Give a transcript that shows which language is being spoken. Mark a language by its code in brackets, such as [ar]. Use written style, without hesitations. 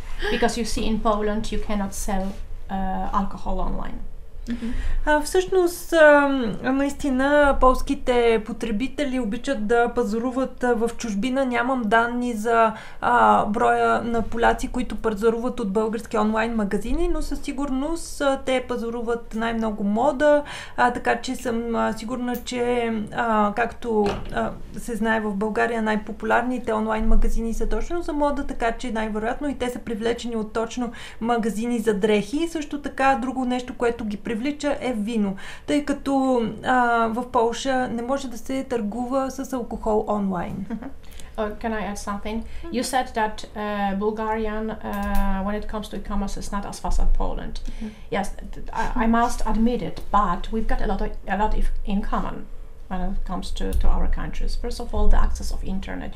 [en] Because you see in Poland you cannot sell alcohol online. [bg] Всъщност, наистина, полските потребители обичат да пазаруват в чужбина. Нямам данни за броя на поляци, които пазаруват от български онлайн магазини, но със сигурност те пазаруват най-много мода, така че съм сигурна, че както се знае в България, най-популярните онлайн магазини са точно за мода, така че най-вероятно и те са привлечени от точно магазини за дрехи. Също така, друго нещо, което ги привлича е вино, тъй като в Полша не може да се търгува с алкохол онлайн. [en] Can I add something? You said that Bulgarian, when it comes to e-commerce, is not as fast as Poland. Yes, I must admit it, but we've got a lot in common. when it comes to our countries. First of all, the access of internet.